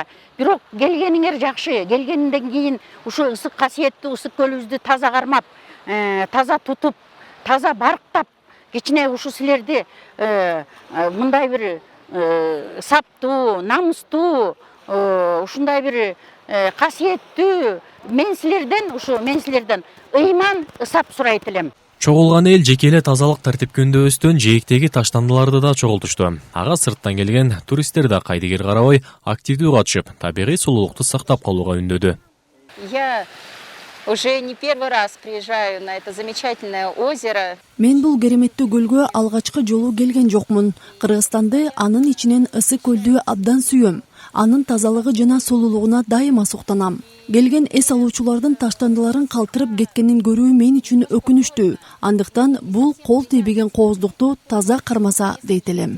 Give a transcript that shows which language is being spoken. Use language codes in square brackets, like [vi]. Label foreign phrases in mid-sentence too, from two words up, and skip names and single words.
[ky] Бирок келгениңер жакшы, келгенинден кийин ушу ысык касиеттүү ысык көлүбүздү таза кармап, таза тутуп, таза барктап, кичине ушу силерди мындай бир саптуу, намустуу, ушундай бир касиеттүү мен силерден ыйман ысап сурайт элем. Чогулган эл жеке эле тазалык тартипкөндөбөстөн жээктеги таштандыларды да чогултушту. Ага сырттан келген туристтер да кайдыгер карабай активдүү катышып, табигый сулуулукту сактап калууга үндөдү. [ru] Я уже не первый раз приезжаю на это замечательное озеро. [ky] Мен бул кереметтүү көлгө алгачкы жолу келген жокмун. Кыргызстанды анын ичинен Ысык көлдү абдан сүйөм. Анын тазалыгы жана сулуулугуна дайыма суктанам. Келген эс алуучулардын таштандыларын калтырып кеткенин көрүү мен үчүн өкүнүчтүү. Андыктан бул кол тийбеген кооздукту таза кармаса дейт элем.